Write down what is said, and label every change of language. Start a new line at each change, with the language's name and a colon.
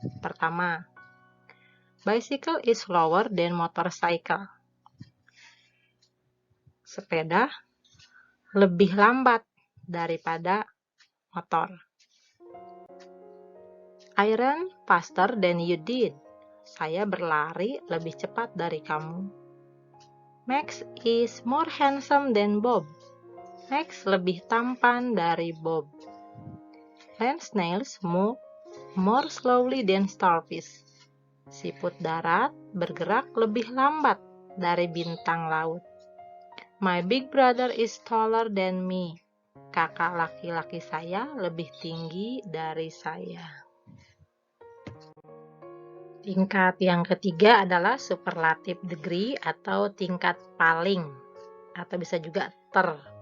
Indonesian: Pertama,
English: bicycle is slower than motorcycle.
Indonesian: Sepeda lebih lambat daripada motor.
English: I ran faster than you did.
Indonesian: Saya berlari lebih cepat dari kamu.
English: Max is more handsome than Bob.
Indonesian: Max lebih tampan dari Bob.
English: Land snails move more slowly than starfish.
Indonesian: Siput darat bergerak lebih lambat dari bintang laut.
English: My big brother is taller than me.
Indonesian: Kakak laki-laki saya lebih tinggi dari saya. Tingkat yang ketiga adalah superlative degree atau tingkat paling, atau bisa juga ter.